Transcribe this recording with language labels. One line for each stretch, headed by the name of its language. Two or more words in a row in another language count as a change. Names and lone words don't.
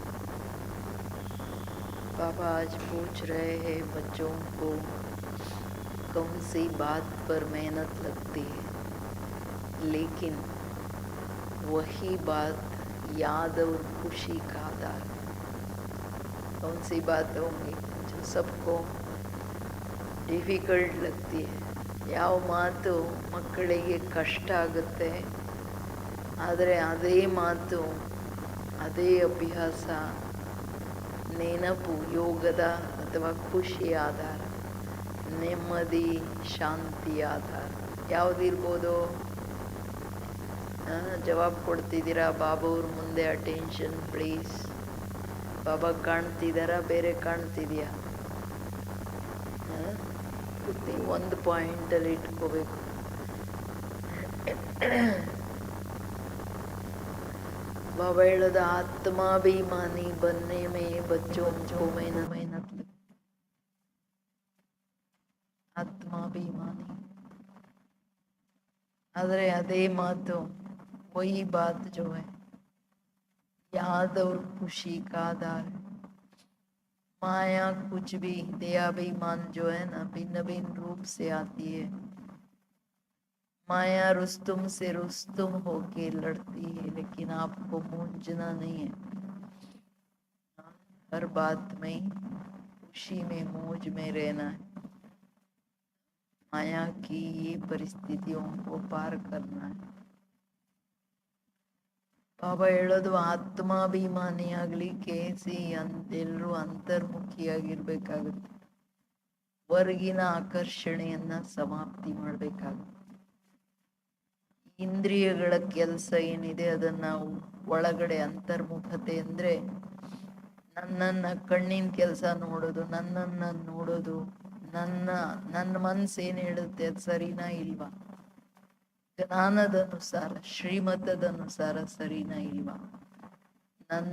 Hindi: बाबा आज पूछ रहे हैं बच्चों को कौन सी बात पर मेहनत लगती है, लेकिन वही बात याद और खुशी का आधार। कौन सी बात होंगी जो सबको ಡಿಫಿಕಲ್ಟ್ लगती है?
Kannada: ಯಾವ ಮಾತು ಮಕ್ಕಳಿಗೆ ಕಷ್ಟ ಆಗುತ್ತೆ, ಆದರೆ ಅದೇ ಮಾತು, ಅದೇ ಅಭ್ಯಾಸ, ನೆನಪು, ಯೋಗದ ಅಥವಾ ಖುಷಿ ಆಧಾರ, ನೆಮ್ಮದಿ, ಶಾಂತಿ ಆಧಾರ ಯಾವುದಿರ್ಬೋದು? ಜವಾಬ್ ಕೊಡ್ತಿದ್ದೀರಾ? ಬಾಬಾ ಅವ್ರ ಮುಂದೆ
English: attention please.
Kannada: ಬಾಬಾ ಕಾಣ್ತಿದ್ದಾರಾ, ಬೇರೆ ಕಾಣ್ತಿದ್ಯಾ? ಒಂದು ಪಾಯಿಂಟಲ್ಲಿ ಇಟ್ಕೋಬೇಕು.
Hindi: बाबा ಹೇಳೋದು आत्माभिमानी बनने में बच्चों को मेहनत आत्माभिमानी।
Kannada: ಆದರೆ ಅದೇ ಮಾತು,
Hindi: वही बात जो है याद और खुशी का आधार है। माया कुछ भी, देहाभिमान जो है ना, भिन्न भिन्न रूप से आती है। माया रुस्तुम से रुस्तुम होके लड़ती है, लेकिन आपको मूंझना नहीं है। हर बात में खुशी में, मौज में रहना है। माया की ये परिस्थितियों को पार करना है।
Kannada: ಬಾಬಾ ಹೇಳೋದು ಆತ್ಮಾಭಿಮಾನಿ ಆಗ್ಲಿಕ್ಕೆ ಎಲ್ಲರೂ ಅಂತರ್ಮುಖಿಯಾಗಿರ್ಬೇಕಾಗುತ್ತೆ. ಹೊರಗಿನ ಆಕರ್ಷಣೆಯನ್ನ ಸಮಾಪ್ತಿ ಮಾಡಬೇಕಾಗುತ್ತೆ. ಇಂದ್ರಿಯಗಳ ಕೆಲಸ ಏನಿದೆ ಅದನ್ನ ಒಳಗಡೆ ಅಂತರ್ಮುಖತೆ ಅಂದ್ರೆ ನನ್ನನ್ನ ಕಣ್ಣಿನ ಕೆಲಸ ನೋಡೋದು, ನನ್ನನ್ನ ನೋಡೋದು, ನನ್ನ ಮನಸ್ಸು ಏನ್ ಹೇಳುತ್ತೆ ಅದು ಸರಿನಾ ಇಲ್ವಾ, ಜ್ಞಾನದ ಅನುಸಾರ, ಶ್ರೀಮತದ ಅನುಸಾರ ಸರಿನಾ ಇಲ್ವಾ ನನ್ನ.